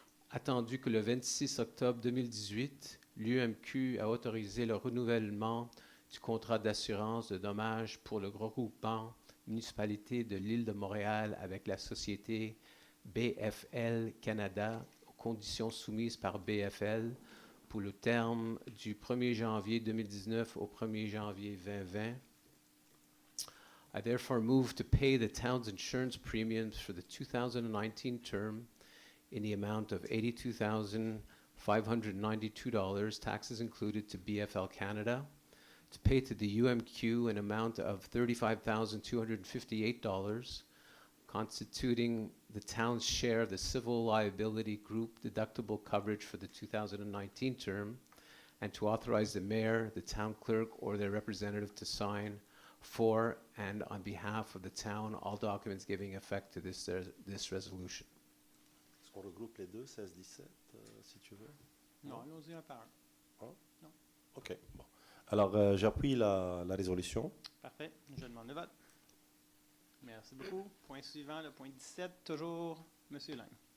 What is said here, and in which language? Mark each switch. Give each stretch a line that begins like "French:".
French: Attendu que le 26 octobre 2018, l'UMQ a autorisé le renouvellement du contrat d'assurance de dommages pour le regroupement municipalité de l'île de Montréal avec la société BFL Canada aux conditions soumises par BFL pour le terme du 1er janvier 2019 au 1er janvier 2020.
English: I therefore move to pay the town's insurance premiums for the 2019 term in the amount of $82,592, taxes included, to BFL Canada, to pay to the UMQ an amount of $35,258, constituting the town's share of the civil liability group deductible coverage for the 2019 term, and to authorize the mayor, the town clerk, or their representative to sign for and on behalf of the town all documents giving effect to this resolution.
French: Est-ce qu'on regroupe les deux, 16-17, si tu veux? Non, allons-y un par un. Hein? Non. OK. Bon. Alors, j'appuie la résolution. Parfait. Je demande le vote. Merci beaucoup. Point suivant, le point 17, toujours M. Lang.